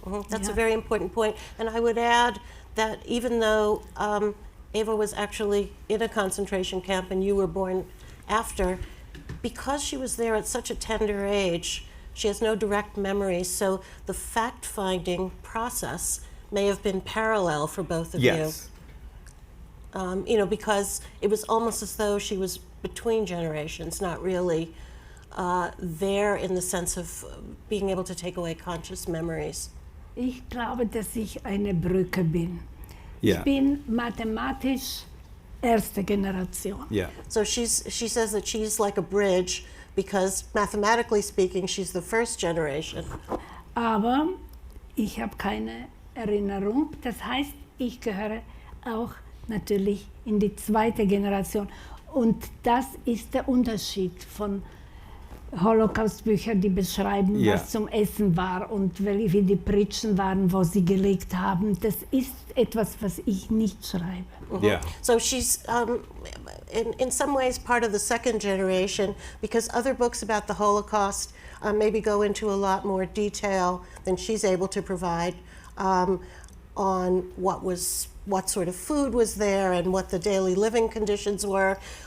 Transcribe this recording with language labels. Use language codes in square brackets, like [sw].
[en] That's a very important point. And I would add that even though Eva was actually in a concentration camp and you were born after, because she was there at such a tender age, she has no direct memories, so the fact-finding process may have been parallel for both of Yes. you. Because it was almost as though she was between generations, not really there in the sense of being able to take away conscious memories. [de] Ich glaube, dass ich eine Brücke bin. [en] Yeah. [de] Ich bin mathematisch erste Generation. [en] Yeah. So she says that she's like a bridge because mathematically speaking, she's the first generation. [de] Aber ich habe keine Erinnerung. Das heißt, ich gehöre auch natürlich in die zweite Generation. Und das ist der Unterschied von Holocaust-Büchern, die beschreiben, Ja. was zum Essen war und wie die Pritschen waren, wo sie gelegt haben. Das ist etwas, was ich nicht schreibe. [en] Yeah. So she's in some ways part of the second generation because other books about the Holocaust maybe go into a lot more detail than she's able to provide on what sort of food was there and what the daily living conditions were.